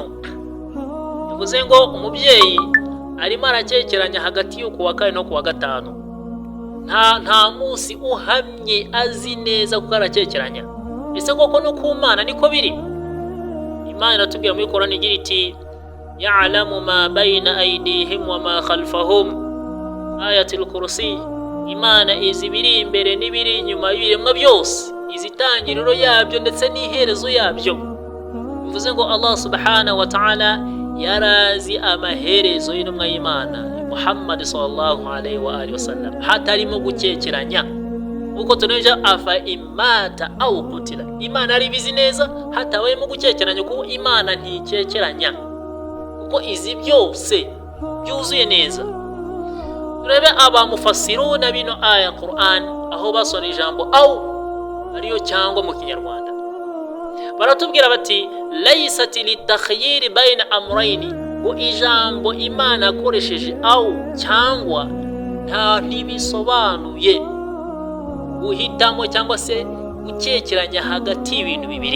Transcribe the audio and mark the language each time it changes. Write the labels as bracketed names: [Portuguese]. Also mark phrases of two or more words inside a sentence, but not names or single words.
[Kinyarwanda] Bivuze ngo umubyeyi arimo arakekeranya hagati yo ku wa 4 no ku wa 5. nta munsi uhamye azi neza kuko arakekeranya. Ese koko no ku Mana niko biri? Imana iratubwira muri Qur'ani igira iti [Arabic] يعلم ما بين أيديهم وما خلفهم, [Kinyarwanda] ayatul kursi. Imana izi biri imbere n'ibiri inyuma y'ibiremwa byose, izitangiriro yabyo ndetse n'iherezo yabyo. Bivuze ngo Allah [Arabic] سبحانه وتعالى [Kinyarwanda] yarazi amaherezo y'intumwa y'Imana Muhammad [Arabic] صلى الله عليه وآله وسلم, [Kinyarwanda] hatarimo gukekeranya. Uko tuneja [Arabic] أفإن مات أو قتل, [Kinyarwanda] Imana ari bizi neza hatabayemo gukekeranya, kuko Imana ntikekeranya, kuko izi byose byuzuye neza. Turebe abamufassiruna bino aya Qur'an aho basona ijambo au ariyo cyangwa mu Kinyarwanda, baratubwira bati [Arabic] ليست للتخيير بين أمرين, [Kinyarwanda] ngo ijambo Imana akoresheje au cyangwa nta ntibisobanuye guhitamo cyangwa se gukekeranya hagati y'ibintu bibiri.